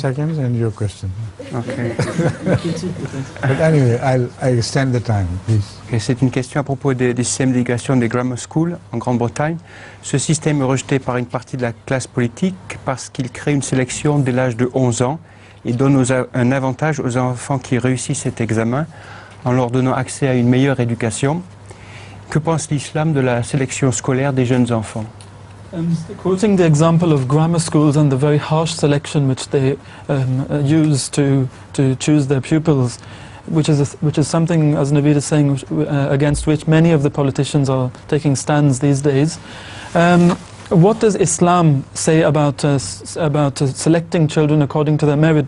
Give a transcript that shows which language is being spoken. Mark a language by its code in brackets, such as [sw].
[en] seconds and your question. Okay. But anyway, I extend the time, please. [fr] Okay, c'est une question à propos des systèmes d'éducation des grammar schools en Grande-Bretagne. Ce système est rejeté par une partie de la classe politique parce qu'il crée une sélection dès l'âge de 11 ans et donne un avantage aux enfants qui réussissent cet examen en leur donnant accès à une meilleure éducation. Que pense l'islam de la sélection scolaire des jeunes enfants? [en] Quoting the example of grammar schools and the very harsh selection which they use to choose their pupils, which is something, as Naveed is saying, against which many of the politicians are taking stands these days. What does Islam say about selecting children according to their merit?